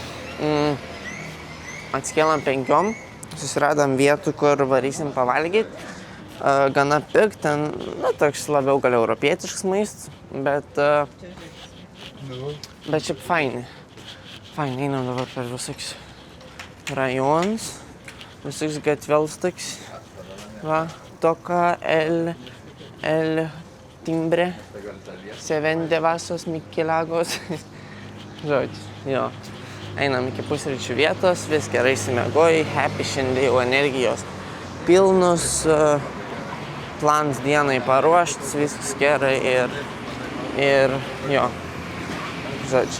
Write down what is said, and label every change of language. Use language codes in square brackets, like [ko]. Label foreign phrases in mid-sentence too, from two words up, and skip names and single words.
[lt] Atsikėlam 5, susiradam vietų, kur varysim pavalgyt. Gana pig, ten, toks labiau gal europietiškas maistas, bet šiaip faini. Faini, einam dabar per visokius rajonus, visokius gatvels toks. [es] Toka El Timbre, se vende vasos Mikilagos. [lt] Žodžiu, jo. Einam iki pusryčių vietos, vis gerai išsimiegojai, happy šiandien jau energijos pilnus, plans dienai paruoštas, viskas gerai ir jo, žodžiu.